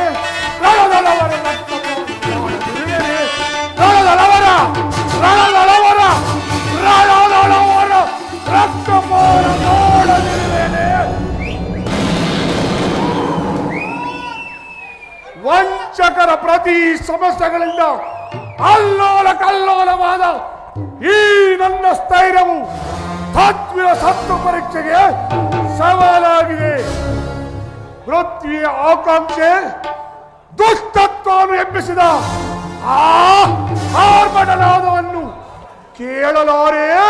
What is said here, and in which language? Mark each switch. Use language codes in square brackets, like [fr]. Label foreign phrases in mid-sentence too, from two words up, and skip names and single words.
[kn] ರಣದಳವರ ರಣದಳವರ ರಣದಳವರ ರಣದಳವರ ರಕ್ತಪಾನ ಮಾಡಲಿರುವೇನೆ. ವಂಚಕರ ಪ್ರತಿ ಸಮಸ್ಯೆಗಳಿಂದ ಅಲ್ಲೋಲ ಕಲ್ಲೋಲವಾದ ಈ ನನ್ನ ಸ್ಥೈರ್ಯವು ತಾತ್ವಿಕ ಸತ್ವ ಪರೀಕ್ಷೆಗೆ ಸವಾಲಾಗಿದೆ. ಪೃಥ್ವಿಯ ಆಕಾಂಕ್ಷೆ ದುಷ್ಟತ್ವವನ್ನು ಎಬ್ಬಿಸಿದ ಆ ಆರ್ಭಟನಾದವನ್ನು ಕೇಳಲಾರೆ.